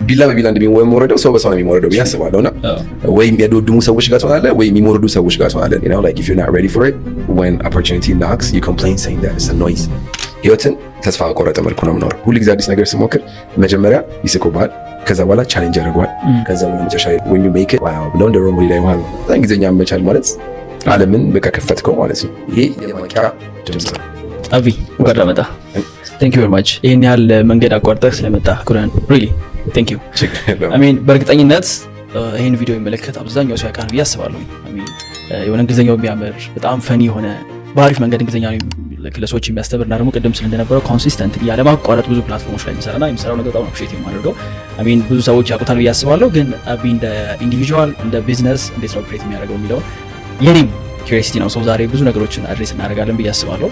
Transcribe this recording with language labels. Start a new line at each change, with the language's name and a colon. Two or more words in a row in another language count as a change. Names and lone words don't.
Amharic: ቢላ በቢላ እንደሚወረደው ሰው በሰው ነው የሚወረደው ብዬ አስባለሁ። እና ወይ የሚያዶድሙ ሰዎች ጋር ትሆናለህ ወይ የሚወርዱ ሰዎች ጋር ትሆናለህ።
English: you know like if you're not ready for it when opportunity knocks you complain saying that it's a noise።
Amharic: ህይወትን ተስፋ ቆረጠ መልኩ ነው የምኖረው። ሁሉ ጊዜ አዲስ ነገር ስሞክር መጀመሪያ ይስቁብሃል፣ ከዛ በኋላ ቻሌንጅ ያደርገዋል፣ ከዛ በኋላ መጨረሻ
English: when you make it wow
Amharic: ብለው እንደ ሮም ላይ ማለት ነው። እንግሊዝኛ መቻል ማለት ዓለምን በቃ ከፈትከው ማለት ነው። ይሄ የማንቂያ ድምጽ ነው። አቢ ወደ መጣ
English: thank you very much
Amharic: ይሄን ያህል መንገድ አቋርጠህ ስለመጣ ኩራን
English: really thank you I mean
Amharic: በእርግጠኝነት ይሄን ቪዲዮ የሚመለከት አብዛኛው ሰው ያውቃል ብዬ አስባለሁ።
English: I mean
Amharic: የሆነ እንግሊዝኛው የሚያምር በጣም ፈኒ የሆነ በአሪፍ መንገድ እንግሊዝኛ ለሰዎች የሚያስተምርና ደግሞ ቅድም ስለ እንደነበረው ኮንሲስተንት ያለ ማቋረጥ ብዙ ፕላትፎርሞች ላይ የሚሰራው ነገር በጣም አፕሪሺየት የማደርገው
English: I mean
Amharic: ብዙ ሰዎች ያውቁታል ብዬ አስባለሁ። ግን አቢ እንደ ኢንዲቪጁዋል እንደ ቢዝነስ እንዴት ነው ኦፕሬት የሚያደርገው የሚለው የኔም ኪዩሪዮሲቲ ነው። ዛሬ ብዙ ነገሮችን አድሬስ እናደርጋለን ብዬ አስባለሁ።